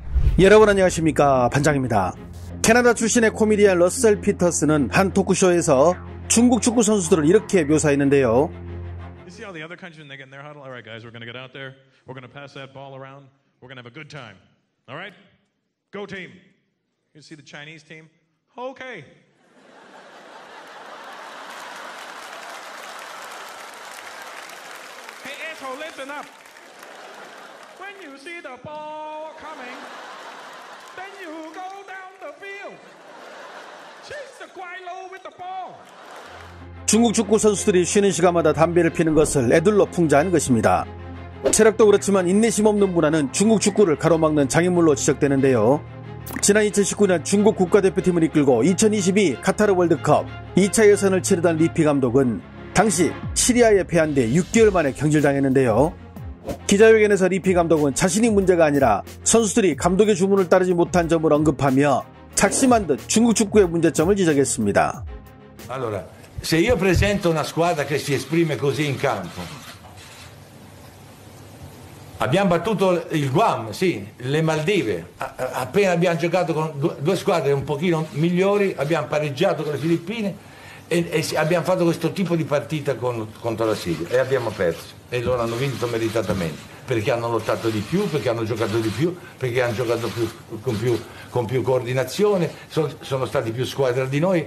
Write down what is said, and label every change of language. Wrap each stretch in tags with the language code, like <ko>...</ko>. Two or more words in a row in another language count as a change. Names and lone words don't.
<ko>여러분 안녕하십니까, 반장입니다. 캐나다 출신의 코미디언 러셀 피터스는 한 토크쇼에서 중국 축구 선수들을 이렇게 묘사했는데요.</ko> <en>You see how the other countries when they get in their huddle? All right, guys, we're going to get out there. We're going to pass that ball around. We're going to have a good time. All right? Go team. You see the Chinese team? Okay. Hey, asshole, listen up. When you see the ball coming, then you go down the field. Chase the guaylo with the ball.</en> <ko>중국 축구 선수들이 쉬는 시간마다 담배를 피는 것을 애들로 풍자한 것입니다. 체력도 그렇지만 인내심 없는 문화는 중국 축구를 가로막는 장애물로 지적되는데요. 지난 2019년 중국 국가대표팀을 이끌고 2022 카타르 월드컵 2차 예선을 치르던 리피 감독은 당시 시리아에 패한 뒤 6개월 만에 경질당했는데요. 기자회견에서 리피 감독은 자신이 문제가 아니라 선수들이 감독의 주문을 따르지 못한 점을 언급하며 작심한 듯 중국 축구의 문제점을 지적했습니다.</ko> <it>Allora, se io presento una squadra che si esprime così in campo, abbiamo battuto il Guam, sì, le Maldive, appena abbiamo giocato con due squadre un pochino migliori, abbiamo pareggiato con le Filippine e abbiamo fatto questo tipo di partita contro la Siria e abbiamo perso e loro hanno vinto meritatamente perché hanno lottato di più, perché hanno giocato di più, perché hanno giocato con più coordinazione, sono stati più squadra di noi.</it>